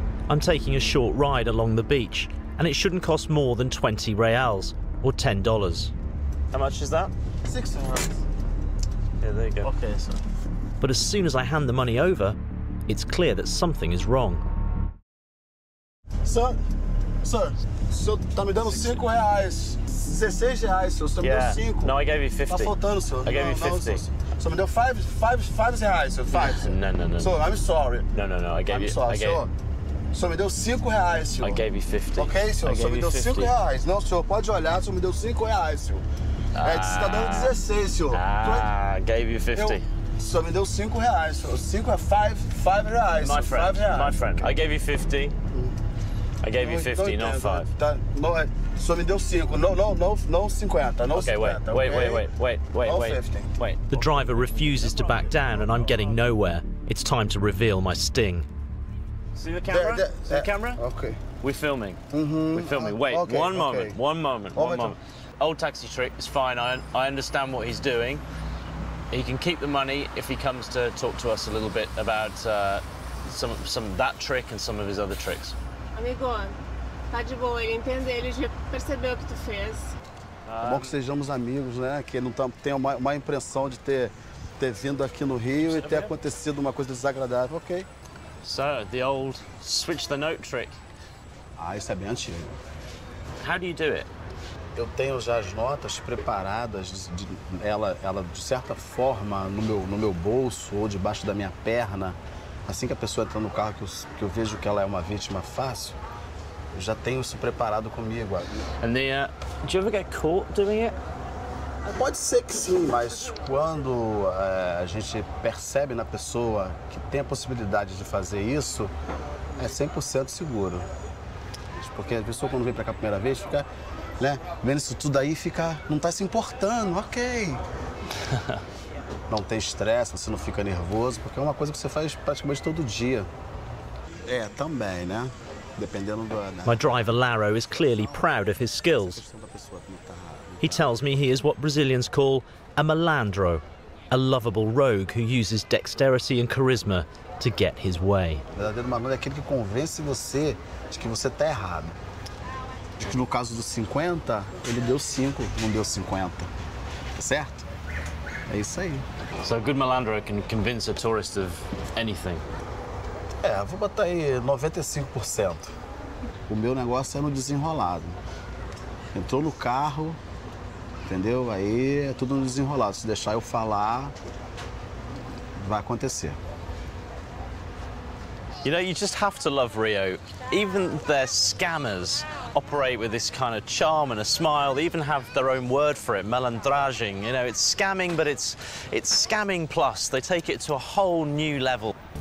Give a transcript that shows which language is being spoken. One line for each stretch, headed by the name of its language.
English: I'm taking a short ride along the beach, and it shouldn't cost more than 20 reals, or $10. How much is that? 6 reals. Yeah, there you go. Okay, sir. But as soon as I hand the money over, it's clear that something is wrong.
Portuguese: Sir, o senhor tá me dando 5 reais. 16 reais, senhor. O senhor me deu 5.
English: No, I gave you 50.
Portuguese: Tá faltando, senhor.
English: I gave you 50.
Portuguese: O senhor me deu 5 reais, senhor. 5.
English: No. Senhor, I'm sorry. No, I gave you... Sorry, senhor.
Portuguese: O senhor me deu 5 reais, senhor.
English: I gave you 50.
Portuguese: Ok, senhor. O senhor me deu 5 reais. Não, senhor, pode olhar. O senhor me deu 5 reais, senhor. Você tá dando 16, senhor.
English: I gave you 50.
Portuguese: O senhor me deu 5 reais, senhor. 5 é 5 reais.
English: My friend,
Portuguese: 5 reais.
English: my friend. I gave you 50. I gave you 50, not 5.
Portuguese: Tá, não, o senhor me deu 5, não 50, não
English: okay, 50. Wait. The driver refuses to back down, and I'm getting nowhere. It's time to reveal my sting. See the camera? See the camera? Okay. We're filming. Mm-hmm. We're filming. Wait, okay, one moment. Old taxi trick is fine. I understand what he's doing. He can keep the money if he comes to talk to us a little bit about some of that trick and some of his other tricks.
Portuguese: Amigo, tá de boa, ele entende, ele já percebeu o que tu fez. É bom que sejamos amigos, né? Que não tenha uma impressão de ter vindo aqui no Rio e ter acontecido uma coisa desagradável, ok?
English: So, the old switch the note trick.
Portuguese: Ah, isso é bem antigo.
English: How do you do it?
Portuguese: Eu tenho já as notas preparadas, ela de certa forma no meu bolso ou debaixo da minha perna. Assim que a pessoa entra no carro, que eu vejo que ela é uma vítima fácil, eu já tenho isso preparado comigo.
English: And do you ever get caught doing it?
Portuguese: Pode ser que sim, mas quando a gente percebe na pessoa que tem a possibilidade de fazer isso, é 100% seguro. Porque a pessoa quando vem pra cá a primeira vez fica, né, vendo isso tudo aí, não tá se importando, ok. Não tem estresse, você não fica nervoso, porque é uma coisa que você faz praticamente todo dia. É, também, né? Dependendo do...
English: My driver, Laro, is clearly proud of his skills. He tells me he is what Brazilians call a malandro, a lovable rogue who uses dexterity and charisma to get his way.
Portuguese: O verdadeiro malandro é aquele que convence você de que você tá errado. De que no caso dos 50, ele deu 5, não deu 50. Certo? É isso aí.
English: So a good malandro can convince a tourist of anything.
Portuguese: Vou botar aí 95%. O meu negócio é no desenrolado. Entrou no carro, entendeu? Aí é tudo no desenrolado. Se deixar eu falar, vai acontecer.
English: You know, you just have to love Rio. Even their scammers operate with this kind of charm and a smile. They even have their own word for it, malandragem. You know, it's scamming, but it's scamming plus. They take it to a whole new level.